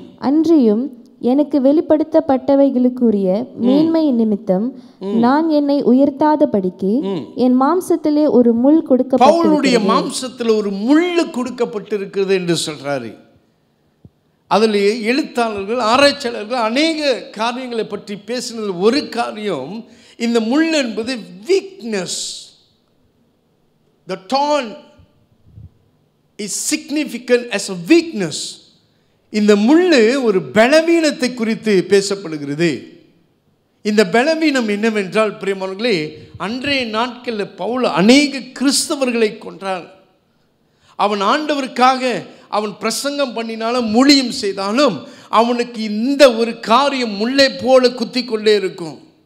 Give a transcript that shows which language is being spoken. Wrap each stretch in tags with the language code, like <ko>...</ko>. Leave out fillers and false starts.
<ta>அன்றியும் எனக்கு வெளிப்படுத்தப்பட்டவைகளுக்குரிய மேன்மை நிமித்தம் நான் என்னை உயர்த்தாதபடிக்கு என் மாம்சத்திலே ஒரு முள் கொடுக்கப்பட்டிருக்கிறது. பவுலுடைய மாம்சத்தில் ஒரு முள் கொடுக்கப்பட்டிருக்கிறது என்று சொல்றாரு. அதில் எழுத்தாளர்கள், ஆராய்ச்சியாளர்கள் அநேக காரியங்களை பற்றி பேசினது ஒரு காரியம், இந்த முள் என்பது weakness.</ta> <en>The thorn is significant as a weakness.</en> <ta>இந்த முள்ளு ஒரு பலவீனத்தை குறித்து பேசப்படுகிறது. இந்த பலவீனம் என்னவென்றால், பிரியமானவர்களே, அன்றைய நாட்களில் பவுல் அநேக கிறிஸ்தவர்களை கொன்றான். அவன் ஆண்டவருக்காக அவன் பிரசங்கம் பண்ணினாலும் ஊழியம் செய்தாலும் அவனுக்கு இந்த ஒரு காரியம் முள்ளை போல குத்தி கொண்டே இருக்கும்.</ta>